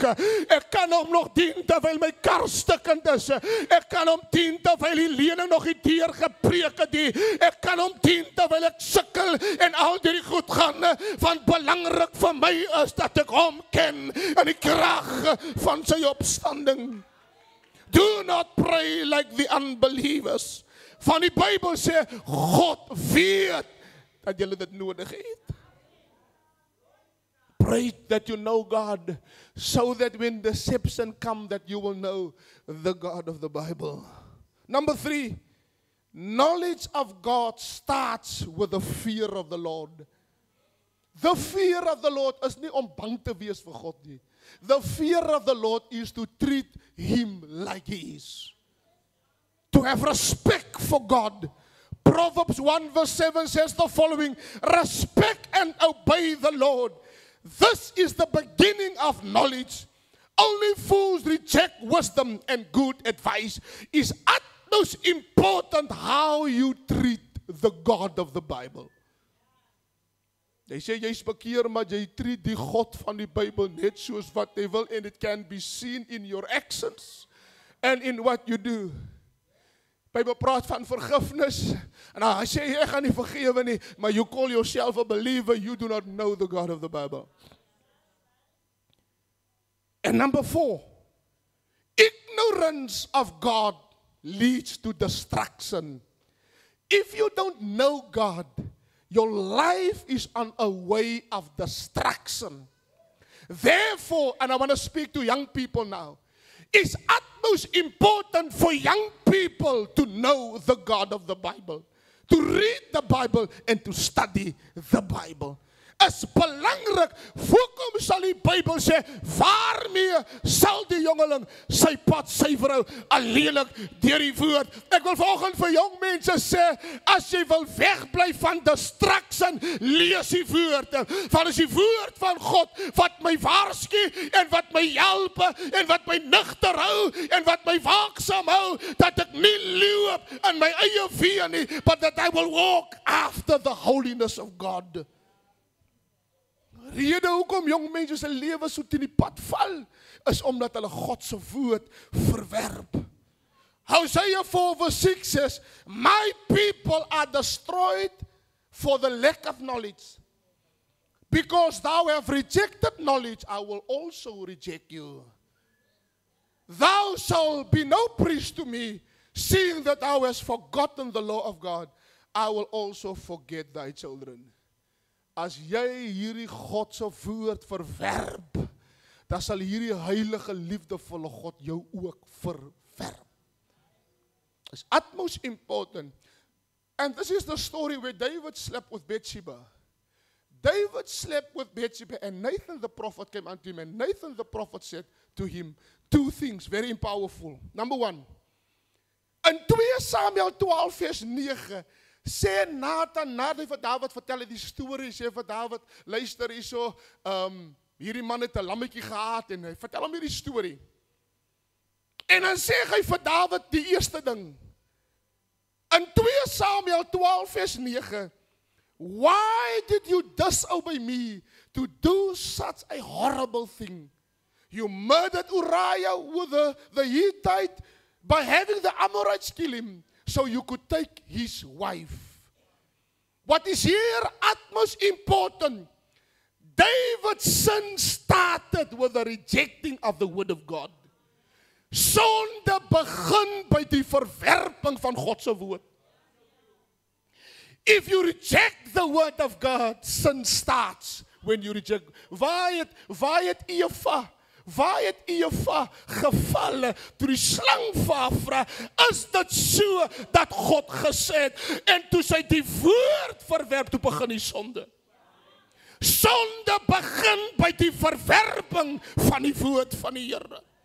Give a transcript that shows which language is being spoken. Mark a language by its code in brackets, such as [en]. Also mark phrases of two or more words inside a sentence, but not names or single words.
[af] Ek kan hom nog dien terwyl my kar stukkend is. Ek kan hom dien terwyl die lening nog nie deurgebreek het nie. Ek kan hom dien terwyl ek sukkel en al hierdie goed gaan. Want belangrik vir my is dat ek hom ken in die krag van sy opstanding. [en] Do not pray like the unbelievers. [af] Van die Bybel sê, God weet dat julle dit nodig het. [en] Pray that you know God, so that when deception comes, that you will know the God of the Bible. Number 3, knowledge of God starts with the fear of the Lord. The fear of the Lord is [af] nie om bang te wees vir God nie. [en] The fear of the Lord is to treat him like he is. To have respect for God. Proverbs 1 verse 7 says the following, respect and obey the Lord. This is the beginning of knowledge. Only fools reject wisdom and good advice. Is utmost important how you treat the God of the Bible. [af] Jy sê jy's bekeer, maar jy treat die God van die Bybel net soos wat hy wil, [en] and it can be seen in your actions and in what you do. [af] Bybel praat van vergifnis, en hy sê, ek gaan nie vergewe nie, maar [en] you call yourself a believer, you do not know the God of the Bible. And number 4, ignorance of God leads to destruction. If you don't know God, your life is on a way of destruction. Therefore, and I want to speak to young people now, it's utmost important for young people to know the God of the Bible, to read the Bible and to study the Bible. [af] Is belangrik, hoekom sal die Bybel sê, waarmee sal die jongeling sy pad suiwer hou, alleenlik deur die woord. Ek wil vanoggend vir jong mense sê, as jy wil wegbly van distraction, lees die woord. Want is die woord van God wat my waarsku en wat my help en wat my nugter hou en wat my waaksaam hou, dat ek nie loop in my eie weë nie, [en] but that I will walk after the holiness of God. [af] Rede hoekom jong mense se lewe so teen die pad val, is omdat hulle God se woord verwerp. [en] Hosea 4 verse 6 says, my people are destroyed for the lack of knowledge. Because thou have rejected knowledge, I will also reject you. Thou shalt be no priest to me, seeing that thou hast forgotten the law of God, I will also forget thy children. [af] As jy hierdie God se woord verwerp, dan sal hierdie heilige liefdevolle God jou ook verwerp. [en] It's utmost important. And this is the story where David slept with Bathsheba. David slept with Bathsheba, and Nathan the prophet came unto him, and Nathan the prophet said to him 2 things very powerful. Number 1, [af] In 2 Samuel 12 vers 9 sê Nathan, nadat hy vir Dawid vertel die storie, sê vir Dawid, luister hierso, hierdie man het 'n lammetjie gehad en hy vertel hom hierdie storie. En dan sê hy vir Dawid die eerste ding. In 2 Samuel 12 vers 9, [en] why did you disobey me to do such a horrible thing? You murdered Uriah with the Hittite by having the Amorites kill him so you could take his wife. What is here utmost important, David's sin started with the rejecting of the word of God. [af] Sonde begin by die verwerping van God se woord. [en] If you reject the word of God, sin starts when you reject. [af] Waar het Eva gevalle toe die slang vir haar vra, is dit so dat God gesê het, en toe sy die woord verwerp, toe begin die sonde. Sonde begin by die verwerping van die woord van die Here.